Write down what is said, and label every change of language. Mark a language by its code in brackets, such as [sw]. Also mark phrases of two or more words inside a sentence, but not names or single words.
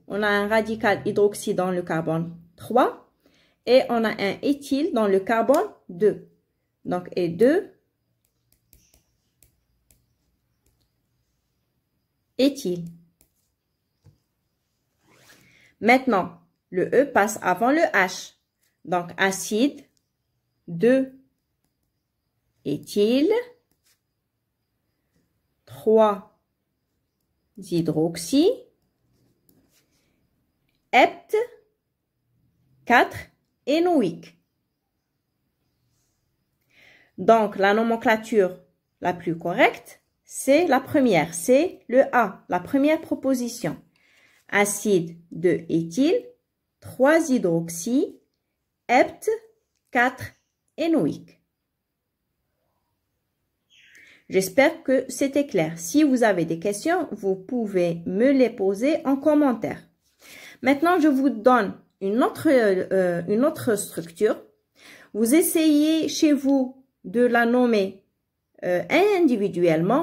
[fr] On a un radical hydroxy dans le carbone 3 et on a un éthyle dans le carbone 2. Donc, et 2 éthyle. Maintenant, le E passe avant le H. Donc, acide, 2 éthyle, 3 hydroxy, hept, 4 énoïque. Donc, la nomenclature la plus correcte, c'est la première, c'est le A, la première proposition. Acide, 2 éthyle, 3 hydroxy, hept, 4 énoïque. J'espère que c'était clair. Si vous avez des questions, vous pouvez me les poser en commentaire. Maintenant, je vous donne une autre structure. Vous essayez chez vous de la nommer individuellement.